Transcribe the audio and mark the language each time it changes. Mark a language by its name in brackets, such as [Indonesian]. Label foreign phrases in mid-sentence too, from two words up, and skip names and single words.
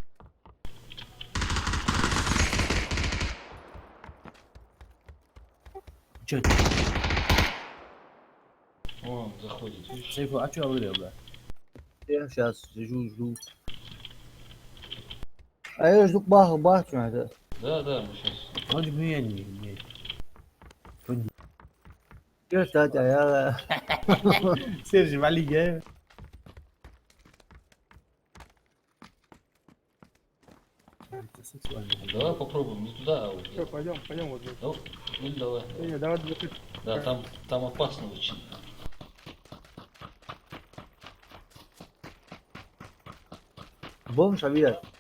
[Russian] Чё, О, заходит, видишь? Сейфу, а чё говорил, да? Я сейчас сижу, жду. А я жду баху, это. Да, мы сейчас. [Crimean Tatar] Mecburiyen miyim? Göster ya. [Russian] Sergi, вали. Это сексуально. Давай попробуем, не туда, а вот Все, где-то. пойдем вот здесь. Ну, давай. Не, давай закрыть. Да, там опасно очень. Бомж, Авиат.